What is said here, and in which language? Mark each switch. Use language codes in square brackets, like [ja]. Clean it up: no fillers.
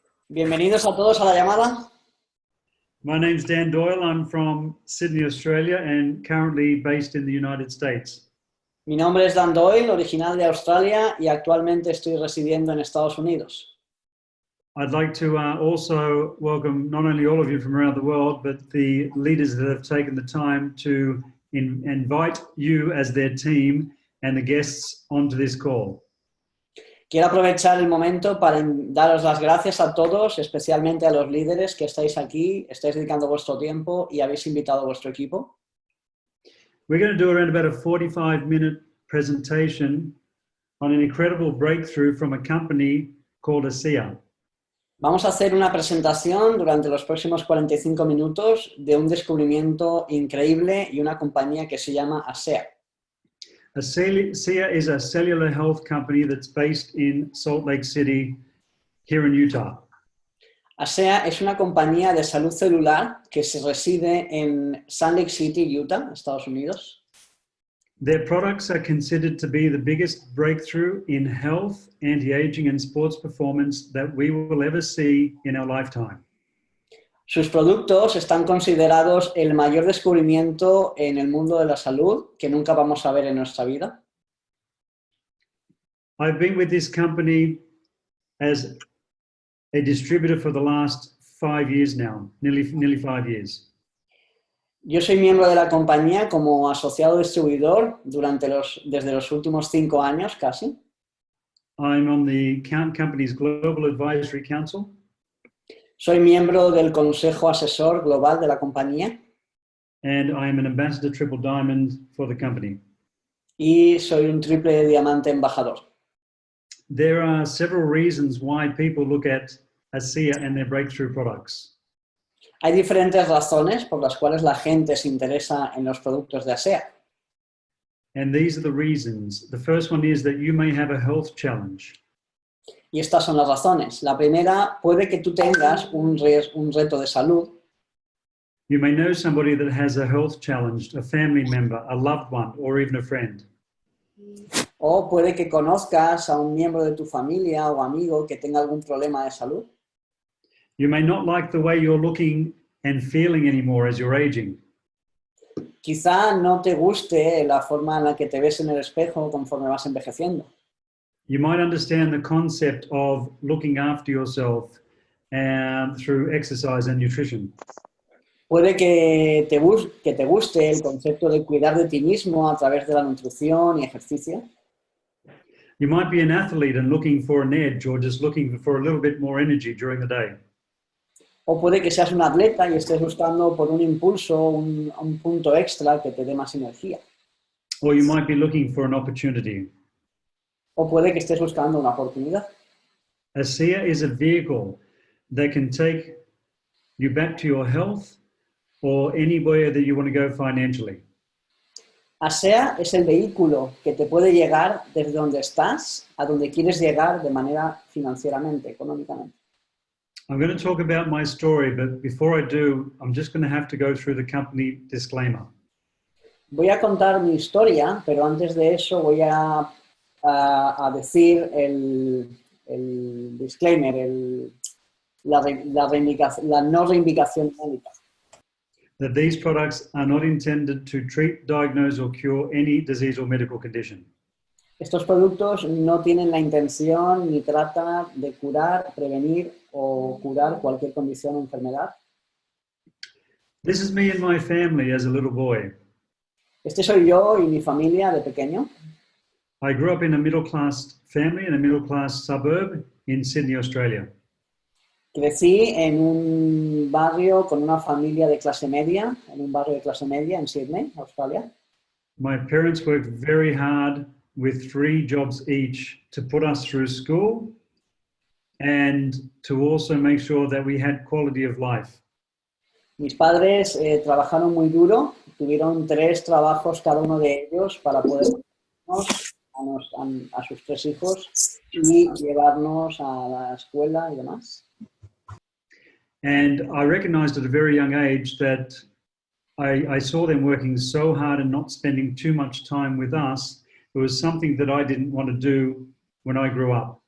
[es] Bienvenidos a todos a la llamada. [en] My name's Dan Doyle. I'm from Sydney, Australia, and currently based in the United States. [es] Mi nombre es Dan Doyle, original de Australia y actualmente estoy residiendo en Estados Unidos. [en] I'd like to also welcome not only all of you from around the world, but the leaders that have taken the time to invite you as their team and the guests onto this call. [es] Quiero aprovechar el momento para daros las gracias a todos, especialmente a los líderes que estáis aquí, estáis dedicando vuestro tiempo y habéis invitado a vuestro equipo. [en] We're going to do around about a 45-minute presentation on an incredible breakthrough from a company called ASEA. [es] Vamos a hacer una presentación durante los próximos 45 minutos de un descubrimiento increíble y una compañía que se llama ASEA. [en] ASEA is a cellular health company that's based in Salt Lake City, here in Utah. [es] ASEA es una compañía de salud celular que se reside en Salt Lake City, Utah, Estados Unidos. [en] Their products are considered to be the biggest breakthrough in health, anti-aging, and sports performance that we will ever see in our lifetime. [es] Sus productos están considerados el mayor descubrimiento en el mundo de la salud que nunca vamos a ver en nuestra vida. [en] I've been with this company as a distributor for the last 5 years now, nearly 5 years. [es] Yo soy miembro de la compañía como asociado distribuidor desde los últimos 5 años casi. [en] I'm on the company's Global Advisory Council. [es] Soy miembro del Consejo Asesor Global de la compañía. [en] And I am an ambassador triple diamond for the company. [es] Y soy un triple diamante embajador. [en] There are several reasons why people look at ASEA and their breakthrough products. [es] Hay diferentes razones por las cuales la gente se interesa en los productos de ASEA. [en] And these are the reasons. The first one is that you may have a health challenge. [es] Y estas son las razones. La primera, puede que tú tengas un reto de salud. [en] You may know somebody that has a health challenge, a family member, a loved one, or even a friend. [es] O puede que conozcas a un miembro de tu familia o amigo que tenga algún problema de salud. [en] You may not like the way you're looking and feeling anymore as you're aging. [es] Quizá no te guste la forma en la que te ves en el espejo conforme vas envejeciendo. [en] You might understand the concept of looking after yourself through exercise and nutrition. [es] Puede que te guste el concepto de cuidar de ti mismo a través de la nutrición y ejercicio. [en] You might be an athlete and looking for an edge or just looking for a little bit more energy during the day. [es] O puede que seas un atleta y estés buscando por un impulso, un punto extra que te dé más energía. [en] Or you might be looking for an opportunity. [es] O puede que estés buscando una oportunidad. [en] ASEA is a vehicle that can take you back to your health or anywhere that you want to go financially. [es] ASEA es el vehículo que te puede llegar desde donde estás a donde quieres llegar de manera financieramente, económicamente. [en] I'm going to talk about my story, but before I do, I'm just going to have to go through the company disclaimer. [es] Voy a contar mi historia, pero antes de eso voy a decir el disclaimer, la no reivindicación médica. [en] That these products are not intended to treat, diagnose, or cure any disease or medical condition. [es] Estos productos no tienen la intención ni tratan de curar, prevenir o curar cualquier condición o enfermedad. [en] This is me and my family as a little boy. [es] Este soy yo y mi familia de pequeño. [en] I grew up in a middle-class family in a middle-class suburb in Sydney, Australia. [es] Crecí en un barrio con una familia de clase media, en un barrio de clase media en Sydney, Australia. [en] My parents worked very hard with 3 jobs each to put us through school and to also make sure that we had quality of life. [es] Mis padres trabajaron muy duro, tuvieron 3 trabajos cada uno de ellos para poder a sus 3 hijos y llevarnos a la escuela y demás. [en] And I recognized at a very young age that I saw them working so hard and not spending too much time with us. It was something that I didn't want to do when I grew up.